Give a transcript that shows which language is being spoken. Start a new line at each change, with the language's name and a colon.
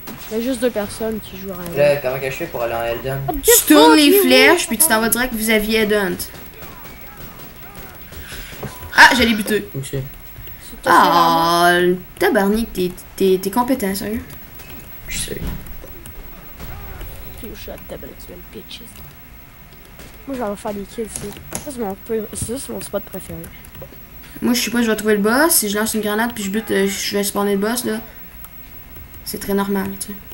French: Il y a juste 2 personnes qui jouent à Là, comment que je fais pour aller en Elden? Tu tournes les flèches, puis tu t'en vas direct vis-à-vis headhunt. Ah, j'allais buter. Où c'est? Ah, tabarnak, t'es compétent, sérieux. Je sais.
English: Few shot double kill, bitches.
French: Moi, j'en vais faire des kills ici. Ça, c'est mon spot préféré. Moi, je sais pas, je vais trouver le boss. Si je lance une grenade, puis je bute, je vais spawner le boss, là. C'est très normal, tu sais.